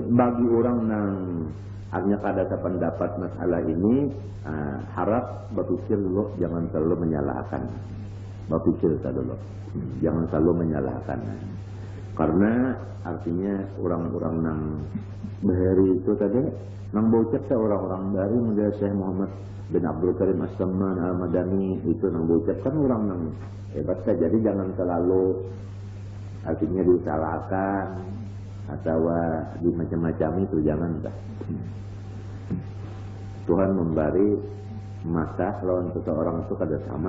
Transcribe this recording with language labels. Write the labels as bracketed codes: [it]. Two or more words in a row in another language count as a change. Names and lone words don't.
[id] Bagi orang yang hanya kada sependapat masalah ini, harap berpikir dulu, jangan terlalu menyalahkan. Berpikir dulu, jangan terlalu menyalahkan. Karena artinya orang-orang yang bahari itu tadi, nang bocet orang-orang dari model Syekh Muhammad bin Abdul Karim As-Samman Al-Madani itu nang bocet kan orang yang hebat saja. Jadi jangan terlalu artinya disalahkan atau di macam-macam itu, jangan dah. Tuhan memberi mata lawan seseorang itu kada sama.